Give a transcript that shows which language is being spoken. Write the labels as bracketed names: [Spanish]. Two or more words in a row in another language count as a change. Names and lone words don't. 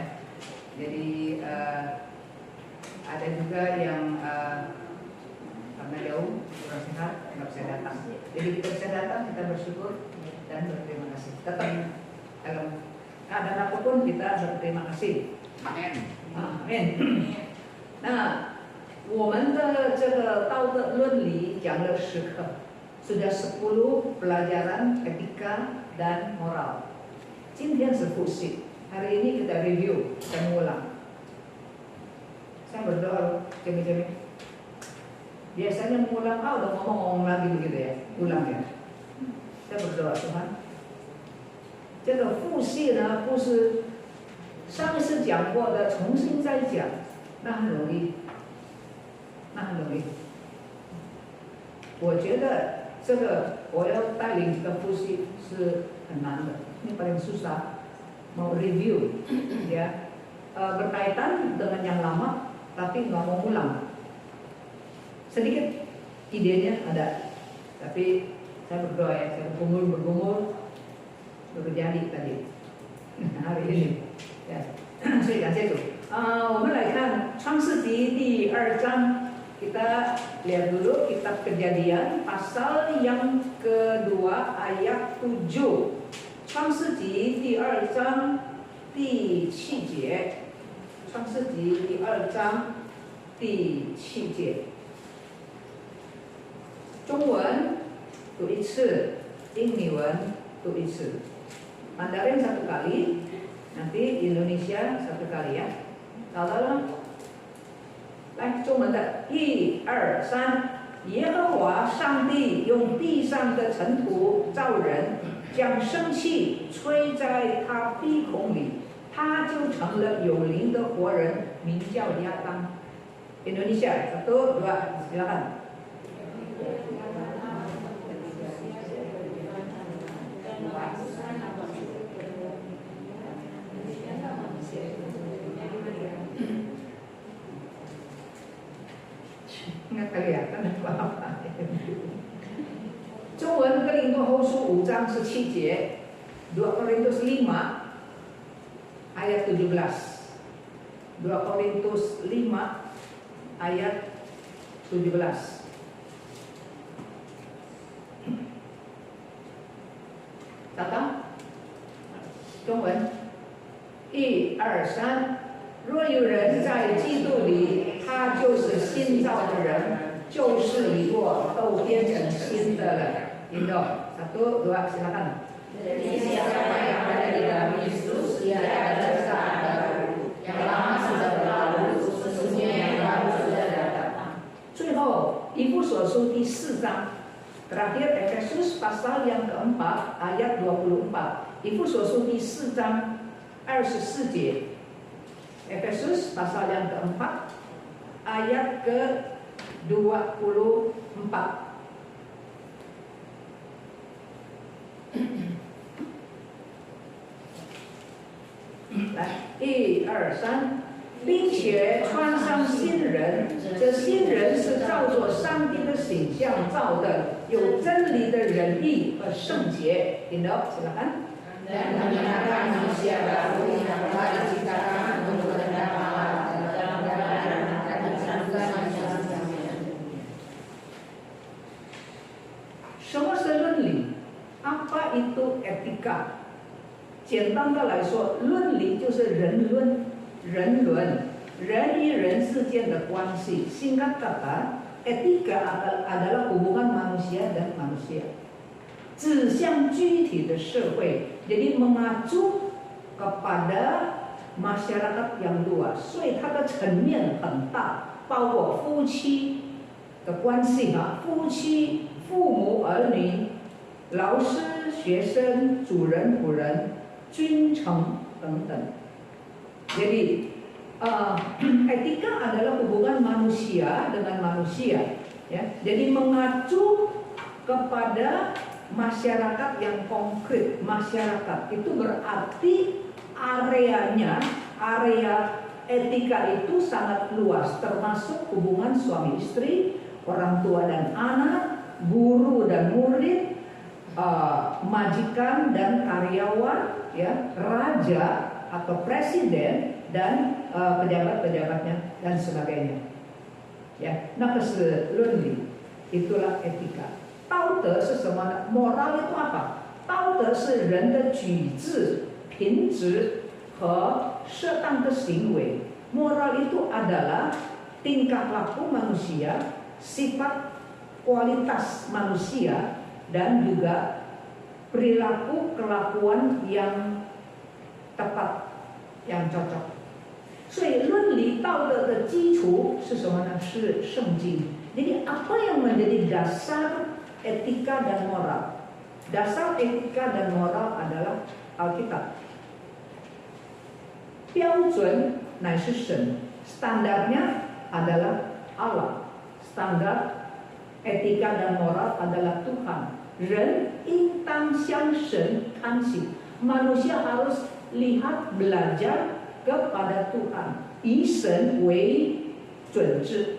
[Indonesian] Jadi ada juga yang karena jauh kurang sehat nggak bisa datang. Jadi kita bisa datang, kita bersyukur dan berterima kasih. Tetap dalam keadaan apapun kita berterima kasih. Amin. Amin. [Chinese] 那我们的这个道德伦理讲了10课， [Indonesian] sudah 10 pelajaran etika dan moral. [Chinese] 今天是复习， [Indonesian] hari ini kita review, kita mengulang. Saya berdoa, Jemi-Jemi. biasanya mengulang, udah ngomong lagi begitu ya, ulang ya. Saya berdoa Tuhan， [Chinese] 这个复习呢，不是上一次讲过的重新再讲，那很容易，那很容易。我觉得这个我要带领这个复习是很难的， [Indonesian] ini paling susah mau review ya, berkaitan dengan yang lama tapi nggak mau ulang. Sedikit idenya ada, tapi saya berdoa ya, saya bergumul terjadi tadi hari ini ya. [Chinese] 所以感谢主。我们来看创世纪第2 章。 [Indonesian] Kita lihat dulu kitab Kejadian pasal yang kedua ayat 7. [Chinese] 创世纪第2章第7节。创世纪第2章第7节。中文读一次，英语文读一次。 [Indonesian] Mandarin 1 kali, nanti Indonesia 1 kali ya. [Chinese] Kalau 来，中文的1、2、3，耶和华上帝用地上的尘土造人，将生气吹在他鼻孔里，他就成了有灵的活人，名叫亚当。 [Indonesian] Indonesia 1, 2, silakan. Nggak kelihatan apa-apa. [Chinese] 中文哥林多后书5章17节， [Indonesian] 2 Korintus 5 ayat 17. 2 Korintus 5 ayat 17. [Chinese] Datang 中文1、2、3。若有人在基督里，他就是新造的人，旧事已过，都变成新的了。 [Indonesian] Indo, 1, 2, silakan. Jadi siapa yang ada di dalam Kristus, ia adalah ciptaan baru. Yang lama sudah berlalu, sesungguhnya yang baru sudah datang. [Chinese] 最后，以弗所书第4章 [Indonesian] ，terakhir Efesus pasal yang keempat ayat 24. [Chinese] 以弗所书第4章24 节。 [Indonesian] Efesus pasal yang keempat ayat ke-24. [Chinese] 来，1、2、3，并且穿上新人，这新人是照着上帝的形象造的，有真理的仁义和圣洁。 [Indonesian] Indo, silakan. Dan menyatakan manusia baru yang telah diciptakan untuk kehendak Allah dalam keadaan dan kesantunan manusia. [Chinese] 什么是伦理？ [Indonesian] Apa itu etika？ [Chinese] 简单的来说，伦理就是人伦，人与人之间的关系。 [Indonesian] Singkat kata, etika adalah hubungan manusia dan manusia， [Chinese] 指向具体的社会， [Indonesian] jadi mengacu kepada masyarakat yang luas， [Chinese] 所以它的层面很大，包括夫妻的关系啊，夫妻、父母、儿女、老师、学生、主人、仆人、君臣等等。 [Indonesian] Jadi etika adalah hubungan manusia dengan manusia, ya. Jadi mengacu kepada masyarakat yang konkret. Masyarakat itu berarti area etika itu sangat luas, termasuk hubungan suami istri, orang tua dan anak, guru dan murid, majikan dan karyawan, ya, raja atau presiden dan pejabat-pejabatnya dan sebagainya. Ya, nah keseluruhan itulah etika. [Chinese] 道德是什么呢？ [Indonesian] moral itu apa？ [Chinese] 道德是人的举止、品质和适当的行为。 [Indonesian] moral itu adalah tingkah laku manusia, sifat kualitas manusia, dan juga perilaku kelakuan yang tepat, yang cocok. [Chinese] 所以伦理道德的基础是什么呢？是圣经。 [Indonesian] Jadi apa yang menjadi dasar etika dan moral? Dasar etika dan moral adalah Alkitab. [Chinese] 标准乃是神, [Indonesian] standarnya adalah Allah. Standar etika dan moral adalah Tuhan. [Chinese] 人应当向神看齐. [Indonesian] Manusia harus lihat, belajar kepada Tuhan, [Chinese] 以神为准则.